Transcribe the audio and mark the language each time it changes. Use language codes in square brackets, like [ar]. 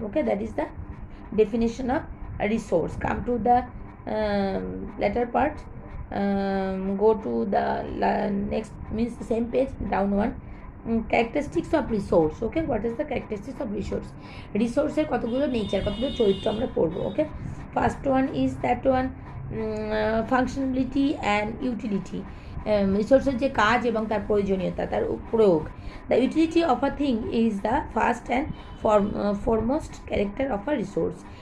[en] Okay, that is the definition of resource. Come to the latter part. Go to the next, means the same page, down one. Characteristics of resource. Okay, what is the characteristics of resource? [bn] রিসোর্সের কতগুলো nature, কতগুলো চরিত্র আমরা পড়বো। [en] Okay, first one is that one, functionability and utility. [bn] রিসোর্সের যে কাজ এবং তার প্রয়োজনীয়তা, তার প্রয়োগ। [en] The utility of a thing is the first and foremost character of a resource.